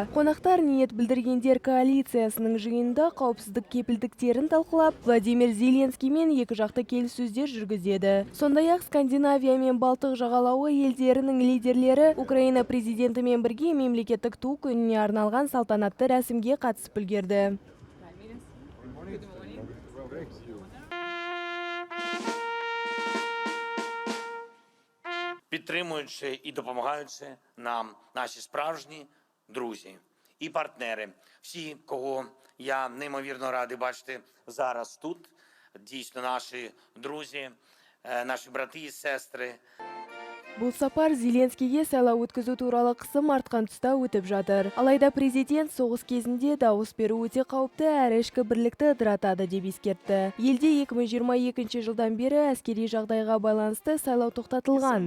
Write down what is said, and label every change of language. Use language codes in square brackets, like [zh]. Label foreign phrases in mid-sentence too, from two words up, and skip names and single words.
[kk] Қонақтар ниет білдіргендер коалициясының жиынында қауіпсіздік кепілдіктерін талқылап, Владимир Зеленскиймен екіжақты келіссөздер жүргізеді. Сондай-ақ Скандинавия мен Балтық жағалауы елдерінің лидерлері Украина президентімен бірге мемлекеттік ту күніне арналған салтанатты рәсімге қатысып үлгерді. [uk] Підтримуючи і допомагаючи нам наші справжні друзі і партнери. Всі, кого я неймовірно радий бачити зараз тут, дійсно наші друзі, наші брати і сестри. [kk] Бұл сапар Зеленскийге сайлау өткізу туралы қысым артқан тұста өтіп жатыр. Алайда президент соғыс кезінде дауыс беру өте қауіпті әрі ішкі бірлікті ыдыратады деп ескертті. Елде 2022 жылдан бері әскери жағдайға байланысты сайлау тоқтатылған.